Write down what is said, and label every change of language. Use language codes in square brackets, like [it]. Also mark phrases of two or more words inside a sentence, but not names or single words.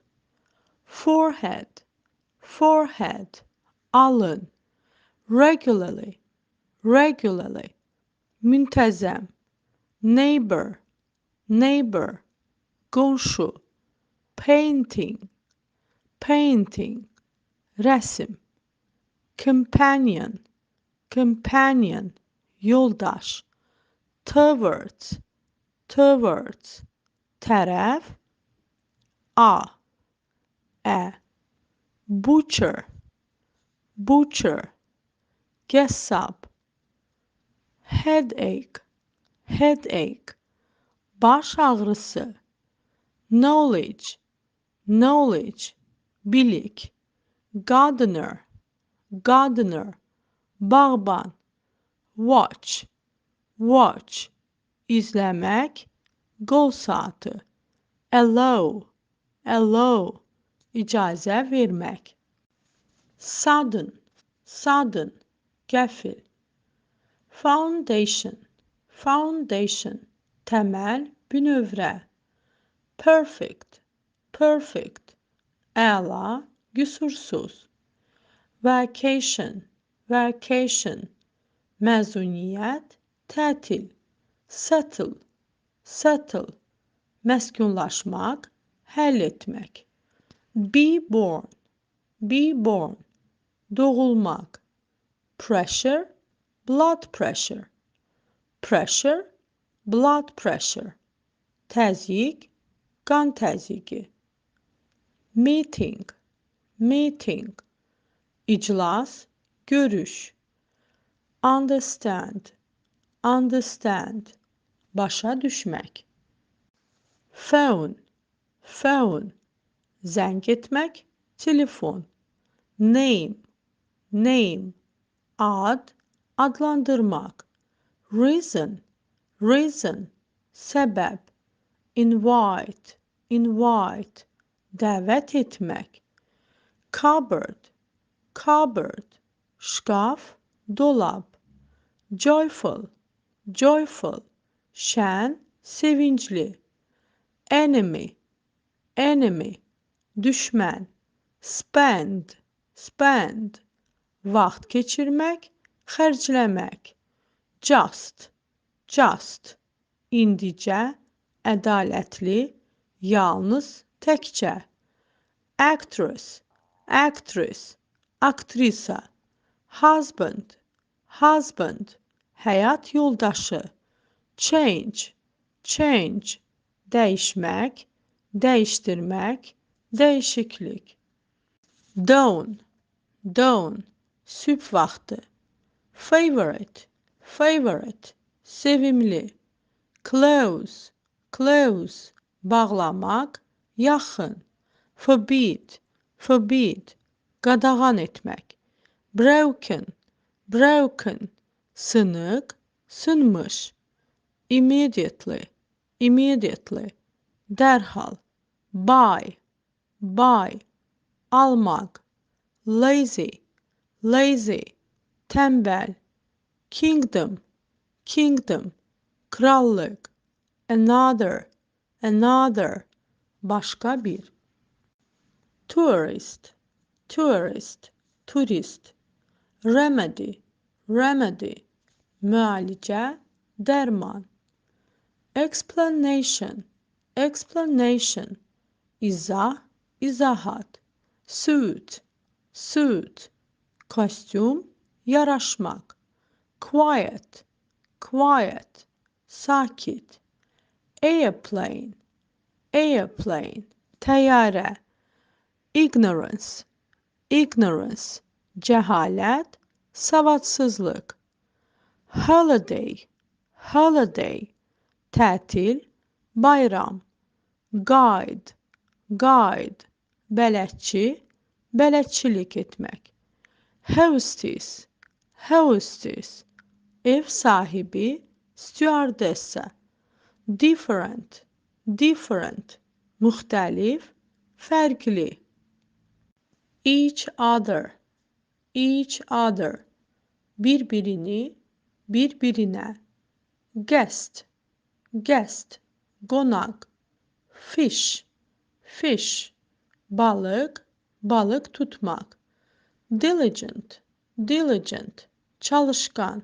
[en] Forehead, forehead, alın. Regularly, regularly, müntəzəm. Neighbor, neighbor, qonşu. Painting, painting, rəsm. Companion, companion, yoldaş. Towards, towards, [az] tərəf. Ə. [en] Butcher, butcher, qəssab. Headache, headache, [az] baş ağrısı. [en] Knowledge, knowledge, bilik. Gardener, gardener, bağban. Watch, watch, [az] izləmək, qol saatı. [en] Allow, allow, [az] icazə vermək. [en] Sudden, sudden, qəfil. Foundation, foundation, [az] təməl, bünövrə. [en] Perfect, perfect, [az] əla, qüsursuz. [en] Vacation, vacation, [az] məzuniyyət, tətil. [en] Settle, settle, [az] məskunlaşmaq, həll etmək. [en] Be born, be born, doğulmaq. Pressure, blood pressure. Pressure, blood pressure. [az] Təzyiq, qan təzyiqi. [en] Meeting, meeting, [az] iclas, görüş. [en] Understand, understand, [az] başa düşmək. [en] Phone, phone, [az] zəng etmək, telefon. [en] Name, name, [az] ad, adlandırmaq. [en] Reason, reason, [az] səbəb. [en] Invite, invite, [az] dəvət etmək. [en] Cupboard, cupboard, [az] şkaf, dolab. [en] Joyful, joyful, [az] şən, sevincli. [en] Enemy, enemy, düşmən. Spend, spend, [az] vaxt keçirmək, xərcləmək. [en] Just, just, [az] indicə, ədalətli, yalnız, təkcə. [en] Actress, actress, aktrisa. Husband, husband, [az] həyat yoldaşı. [en] Change, change, [az] dəyişmək, dəyişdirmək, dəyişiklik. [en] Dawn, dawn, [az] sübh vaxtı. [en] Favorite, favorite, sevimli. Close, close, [az] bağlamaq, yaxın. [en] Forbid, forbid, [az] qadağan etmək. [en] Broken, broken, [az] sınıq, sınmış. [en] Immediately, immediately, dərhal. Buy, buy, almaq. Lazy, lazy, tənbəl. Kingdom, kingdom, krallıq. Another, another, [az] başqa bir. [en] Tourist, tourist, turist. Remedy, remedy, [az] müalicə, dərman. [en] Explanation, explanation, [az] izah, izahat. [en] Suit, suit, [az] kostyum, yaraşmaq. [en] Quiet, quiet, sakit. Airplane, airplane, təyyarə. Ignorance, ignorance, [az] cəhalət, savadsızlıq. [en] Holiday, holiday, [az] tətil, bayram. [en] Guide, guide, [az] bələdçi, bələdçilik etmək. [en] Hostess, hostess, [az] ev sahibi, stewardessa. [en] Different, different, [az] müxtəlif, fərqli. [en] Each other, each other, [az] bir-birini, bir-birinə. [en] Guest, guest, qonaq. Fish, fish, [az] balıq, balıq tutmaq. [en] Diligent, diligent, çalışqan.